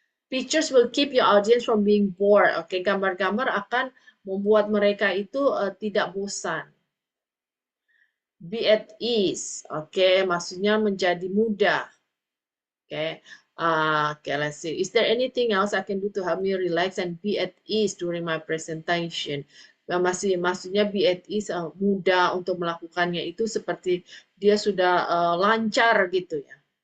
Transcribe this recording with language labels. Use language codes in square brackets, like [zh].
[en] Pictures will keep your audience from being bored. [id] Oke, gambar-gambar akan membuat mereka itu tidak bosan. [en] Be at ease. [id] Oke, maksudnya menjadi mudah. Oke. [en] Okay, let's see. Is there anything else I can do to help me relax and be at ease during my presentation? [id] Maksudnya [en] be at ease, [id] mudah untuk melakukannya itu seperti dia sudah lancar gitu ya.